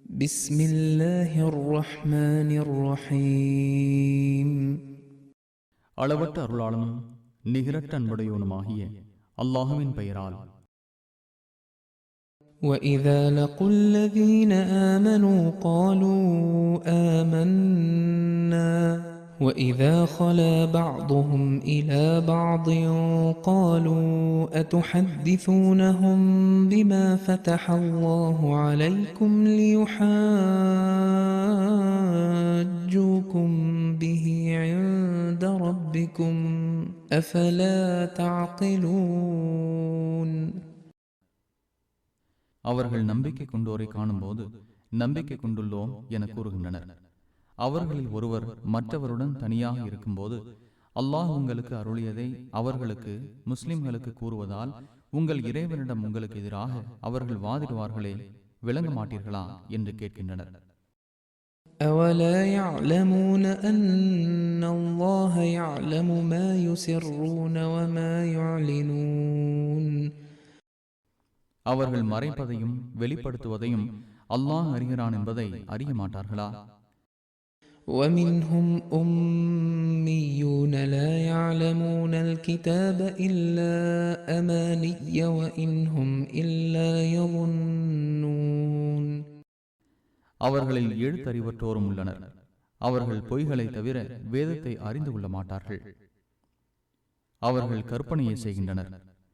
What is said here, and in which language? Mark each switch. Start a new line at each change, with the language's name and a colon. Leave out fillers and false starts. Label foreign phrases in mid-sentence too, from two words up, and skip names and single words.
Arabic: بسم الله الرحمن الرحيم.
Tamil: அளவற்ற அருளாளனும் நிகரற்ற அன்புடையோனுமாகிய அல்லாஹுவின் பெயரால்.
Arabic: وإذا لقوا الذين آمنوا قالوا آمنا وإذا خلا بعضهم إلى بعض قالوا أتحدثونهم بما فتح الله عليكم ليحاجوكم به عند ربكم أفلا تعقلون.
Tamil: அவர்கள் நம்பிக்கை கொண்டோரை காணும்போது நம்பிக்கை கொண்டுள்ளோம் என கூறுகின்றனர். அவர்களில் ஒருவர் மற்றவருடன் தனியாக இருக்கும்போது, அல்லாஹ் உங்களுக்கு அருளியதை அவர்களுக்கு முஸ்லிம்களுக்கு கூறுவதால் உங்கள் இறைவனிடம் உங்களுக்கு எதிராக அவர்கள் வாதிடுவார்களே, விளங்க மாட்டீர்களா என்று கேட்கின்றனர்.
Arabic: أَوَلَا يَعْلَمُونَ أَنَّ اللَّهَ يَعْلَمُ مَا يُسِرُّونَ وَمَا يُعْلِنُونَ.
Tamil: அவர்கள் மறைப்பதையும் வெளிப்படுத்துவதையும் அல்லாஹ் அறிகிறான் என்பதை அறிய மாட்டார்களா?
Arabic: وَمِنْهُمْ أُمِّيُّونَ لَا يَعْلَمُونَ الْكِتَابَ إِلَّا أَمَانِيَّ وَإِنْ هُمْ إِلَّا يَظُنُّونَ.
Tamil: அவர்களில் எழுத்தறிவற்றோரும் உள்ளனர். அவர்கள் பொய்களை தவிர வேதத்தை அறிந்து கொள்ள மாட்டார்கள். அவர்கள் கற்பனையை செய்கின்றனர்.